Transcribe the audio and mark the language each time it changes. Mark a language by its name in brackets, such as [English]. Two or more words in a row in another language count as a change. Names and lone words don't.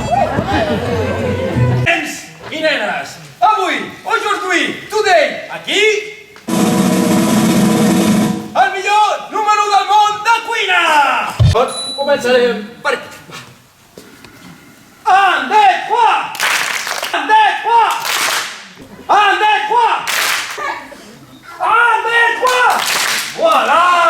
[Catalan] Nens i nenes, avui, today, aquí, el millor número del món de cuina! Començarem per aquí. Un, [French] deux, trois! Un, deux, trois! Un, deux, trois! Un, deux, trois! Voilà!